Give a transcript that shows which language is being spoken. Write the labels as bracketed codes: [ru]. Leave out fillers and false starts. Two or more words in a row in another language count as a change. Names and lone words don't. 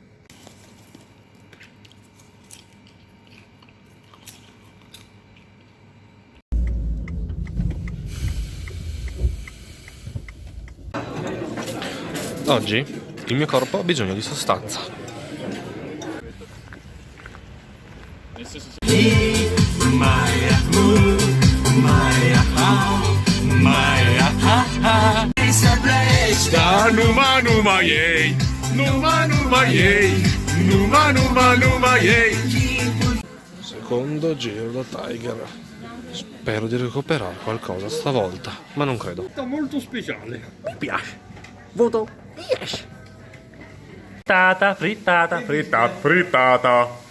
[it] Oggi il mio corpo ha bisogno di sostanza. [ro] Numa numa yay, numa numa yay, numa numa numa yay. [it] Secondo giro da Tiger. Spero di recuperare qualcosa stavolta, ma non credo. Molto speciale. Mi piace. Voto 10. Frittata, frittata, frittata, frittata.